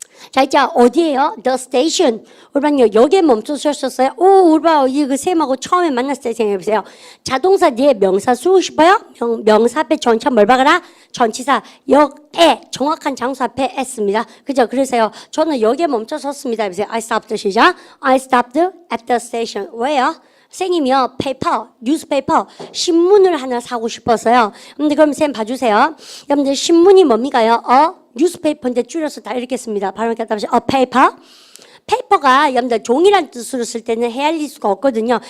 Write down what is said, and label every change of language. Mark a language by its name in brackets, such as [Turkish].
[Korean] 자, 이제 어디에요? The station. 우리반요, 여기에 멈춰서셨어요? 오, 우리반, 이거 쌤하고 처음에 만났을 때 생각해보세요. 자동사 뒤에 명사 쓰고 싶어요? 명사 앞에 전치사 뭘 박아라? 전치사, 역에, 정확한 장소 앞에 S입니다. 그죠? 그래서요, 저는 여기에 멈춰섰습니다. 해보세요. [English] I stopped, 시작. I stopped at the station. [Korean] 왜요? 선생님이요, 뉴스페이퍼, 신문을 하나 사고 싶었어요. 근데 그럼 쌤 봐주세요. 여러분들 신문이 뭡니까요? 뉴스페이퍼인데 줄여서 다 이렇게 씁니다. 발음 갖다 보시죠. 페이퍼. 페이퍼가 여러분들 종이란 뜻으로 쓸 때는 헤아릴 수가 없거든요.